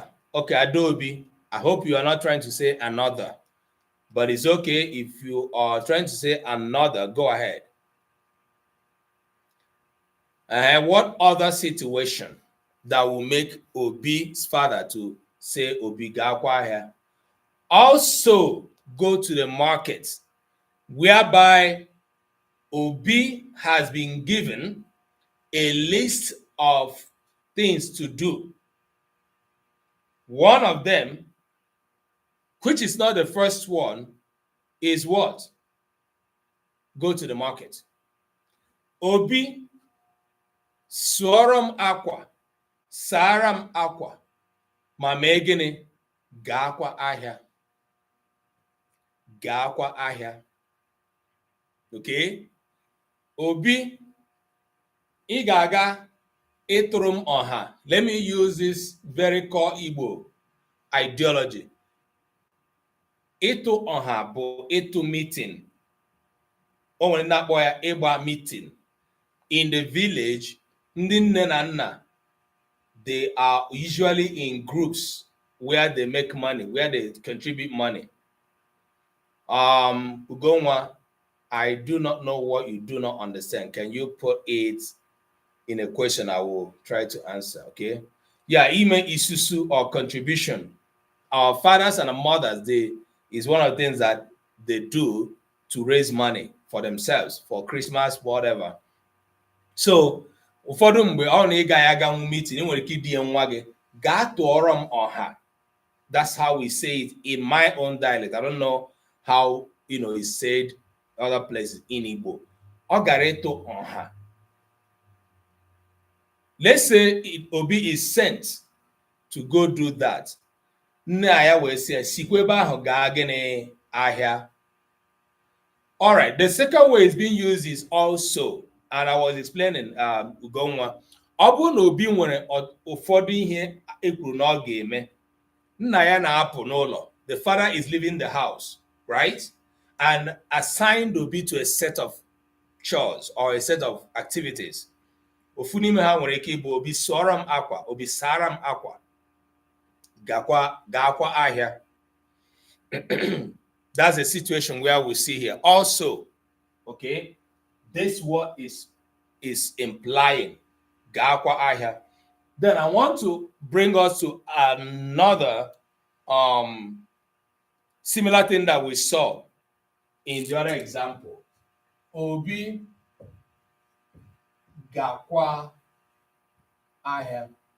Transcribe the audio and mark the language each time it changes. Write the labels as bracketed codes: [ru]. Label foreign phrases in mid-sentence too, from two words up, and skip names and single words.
[en] Okay, Adobe. I hope you are not trying to say another, but it's okay if you are trying to say another. Go ahead. What other situation that will make Obi's father to say [ig] Obi ga akwa ahịa? [en] Also go to the market. whereby Obi has been given a list of things to do. One of them, which is not the first one, is what? Go to the market. [ig] Obi, sụọrọ m akwa, saara m akwa, ma mee gịnị? Gaakwa ahịa. Gaakwa ahịa. Okay? Obi, ị ga-aga ịtụrụ m ọha. [en] Let me use this very core Igbo ideology. [ig] Ịtụ ọha bụ ịtụ meeting. O nwere ndị na-akpọ ya ịgba meeting. [en] In the village, [ig] ndị nne na nna, [en] they are usually in groups where they make money, where they contribute money. Ugonwa, I do not know what you do not understand. Can you put it in a question? I will try to answer. Okay. Yeah, [ig] ime isusu [en] or contribution. Our fathers and our mothers, they is one of the things that they do to raise money for themselves, for Christmas, whatever. So, [ig] ụfọdụ mgbe ọ na ịga ya aga meeting, nwere ike ịdị nwa gị gaa tụọrọ m ọha. [en] That's how we say it in my own dialect. I don't know how it's said other places in Igbo. [ig] Ọ gara ịtụ ọha. [en] Let's say Obi is sent to go do that. [ig] Nne ya wee sị sikwa ebe ahụ gaa gịnị ahịa. [en] All right, the second way it's being used is also, and I was explaining Ugonwa, [ig] ọ bụrụ na Obi nwere ụfọdụ ihe ekwuru na ọ ga-eme, nna ya na-apụ n'ụlọ, [en] the father is leaving the house, right? And assigned Obi to a set of chores or a set of activities. [ig] Ofu n'ime ha nwere ike ịbụ Obi sụọrọ m akwa, Obi saara m akwa, gaakwa ahịa. [en] That's a situation where we see here. Also, okay, this what is implying [ig] gaakwa ahịa. [en] Then I want to bring us to another similar thing that we saw in the other example. [ig] Obi gaakwa ahịa.